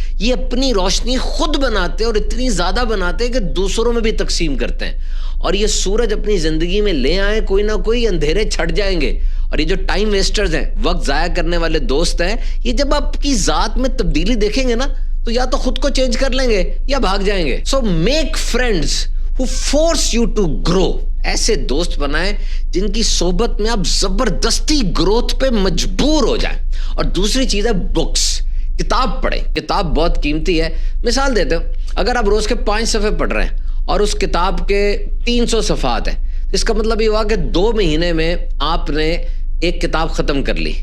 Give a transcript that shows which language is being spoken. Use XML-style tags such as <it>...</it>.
<ur>یہ اپنی روشنی خود بناتے ہیں اور اتنی زیادہ بناتے ہیں کہ دوسروں میں بھی تقسیم کرتے ہیں. اور یہ سورج اپنی زندگی میں لے آئے کوئی نہ کوئی, اندھیرے چھٹ جائیں گے. اور یہ جو ٹائم ویسٹرز ہیں, وقت ضائع کرنے والے دوست ہیں, یہ جب آپ کی ذات میں تبدیلی دیکھیں گے نا تو یا تو خود کو چینج کر لیں گے یا بھاگ جائیں گے.</ur> <en>So make friends who force you to grow.</en> <ur>ایسے دوست بنائیں جن کی صحبت میں آپ زبردستی گروتھ پہ مجبور ہو جائیں. اور دوسری چیز ہے بکس, کتاب پڑھیں. کتاب بہت قیمتی ہے. مثال دیتے ہوں, اگر آپ روز کے 5 صفحے پڑھ رہے ہیں اور اس کتاب کے 300 صفحات ہیں, اس کا مطلب یہ ہوا کہ 2 مہینے میں آپ نے ایک کتاب ختم کر لی.</ur>